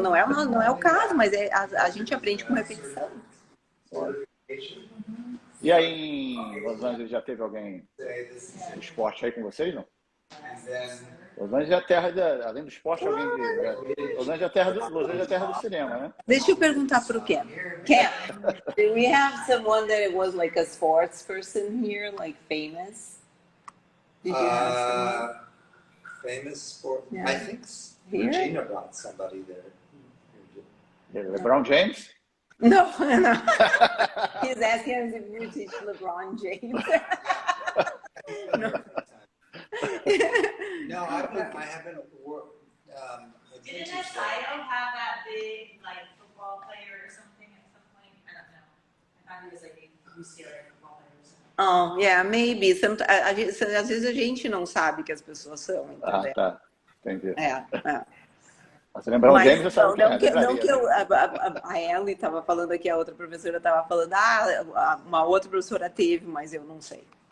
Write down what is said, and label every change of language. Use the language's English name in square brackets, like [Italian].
[Portuguese] Não é o caso, mas a gente aprende com repetição. E aí em Los Angeles já teve alguém do esporte aí com vocês, não? Los Angeles é a terra, além do esporte, alguém de... Los Angeles é a terra do cinema, né? Deixa eu perguntar para o Ken. [English] Ken, do we have someone that was like a sports person here, like famous? Did you have someone? Famous sport? Yeah. I think Regina brought somebody there. LeBron James? No. He's asking us if we teach LeBron James. No, I haven't worked. Didn't Asaido have that big like football player or something at some point? I don't know. I thought he was like a UCLA football player or something. Oh, yeah, maybe. [Portuguese] Às vezes a gente não sabe que as pessoas são, entendeu? Ah, tá. Entendi. Mas você lembra o James, eu sabe a Ellie estava falando aqui, a outra professora estava falando, uma outra professora teve, mas eu não sei.